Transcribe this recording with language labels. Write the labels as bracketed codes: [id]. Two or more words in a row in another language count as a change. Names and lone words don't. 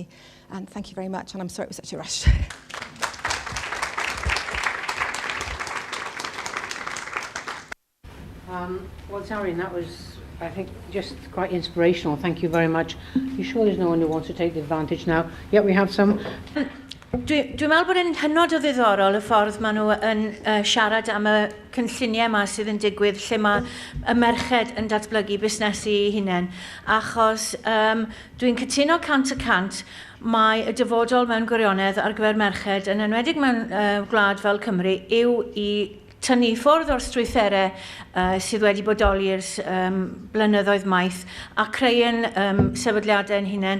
[en] And thank you very much, and I'm sorry it was such a rush. Well, Zarin, that was, I think, just quite inspirational. Thank you very much. You sure there's no one who wants to take the advantage now? Yeah, we have some. [cy] Dwi'n meddwl bod yn hynod o ddiddorol y ffordd maen nhw yn siarad am y cynlluniau yma sydd yn digwydd lle mae y merched yn datblygu busnesu eu hunain. Achos dwi'n cytuno 100% mae y dyfodol mewn gwirionedd ar gyfer merched yn enwedig mewn gwlad fel Cymru yw i tynnu ffwrdd o'r strwytherau sydd wedi bodoli'r blynyddoedd maith a creu sefydliadau yn hunain.